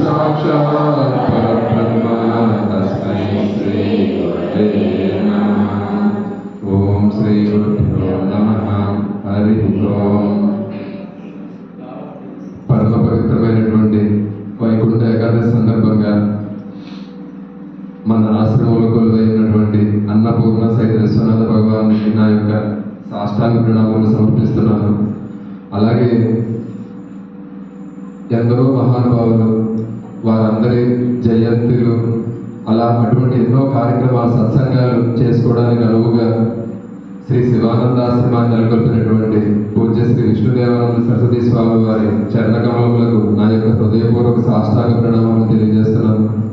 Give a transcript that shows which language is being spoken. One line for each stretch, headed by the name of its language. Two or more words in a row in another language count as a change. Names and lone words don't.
Sanskrit: साक्षात् परब्रह्म तस्मै श्री गुरवे नमः। ओम श्री गुरुभ्यो नमः। हरि ओम।
Telugu: పరమ పవిత్రమైనటువంటి వైకుంఠ ఏకాదశి సందర్భంగా మన ఆశ్రమంలో కొలువైనటువంటి అన్నపూర్ణ సహిత విశ్వనాథ భగవానికి నా యొక్క సాష్టాంగ ప్రణామాలను సమర్పిస్తున్నాను. అలాగే ఎందరో మహానుభావులు వారందరి జయంతులు అలా అటువంటి ఎన్నో కార్యక్రమాలు సత్సంగాలు చేసుకోవడానికి అనువుగా శ్రీ శివానందాశ్రమాన్ని నెలకొల్పినటువంటి పూజ్య శ్రీ విష్ణుదేవానంద సరస్వతి స్వామి వారి చరణకమలములకు నా యొక్క హృదయపూర్వక సాష్టాంగ ప్రణామాలను తెలియజేస్తున్నాను.